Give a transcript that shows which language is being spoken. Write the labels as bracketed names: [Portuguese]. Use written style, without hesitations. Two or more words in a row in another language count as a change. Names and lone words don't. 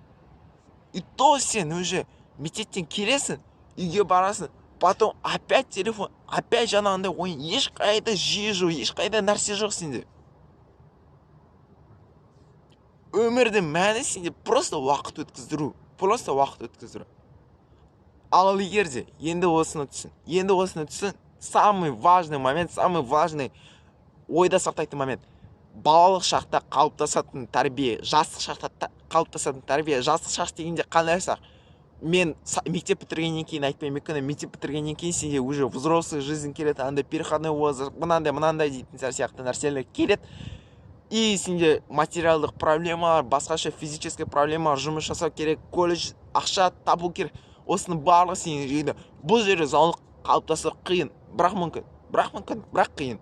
[Russian] И то [Kazakh] сен уже мектептен келесің, үйге барасың, потом опять телефон, опять жаңағындай ойын, ешқайда жүйе жоқ, ешқайда нәрсе жоқ сенде. Өмірдің мәні сенде просто уақыт өткіздіру. Ал егер де енді осыны түсін, [Russian] самый важный момент, самый важный [Kazakh] ойда сақтайтын [Russian] момент. [Kazakh] Балалық шақта қалыптасатын тәрбие, жастық шақта қалыптасатын тәрбие, жастық шақ дегенде қандай сақ? Мен мектеп бітіргеннен кейін айтпаймын, өйткені мектеп бітіргеннен кейін сенде [Russian] уже взрослый жизнь [Kazakh] келеді, андай [Russian] переходной возраст, [Kazakh] мынандай дейтін сияқты нәрселер келеді. И сенде материалдық проблемалар, басқаша физический проблемалар, жұмыс жасау керек, колледж, ақша табу керек. Осының барлығы сенің жерде. Бұл жерде заулық қалыптасу қиын, бірақ мүмкін, бірақ қиын.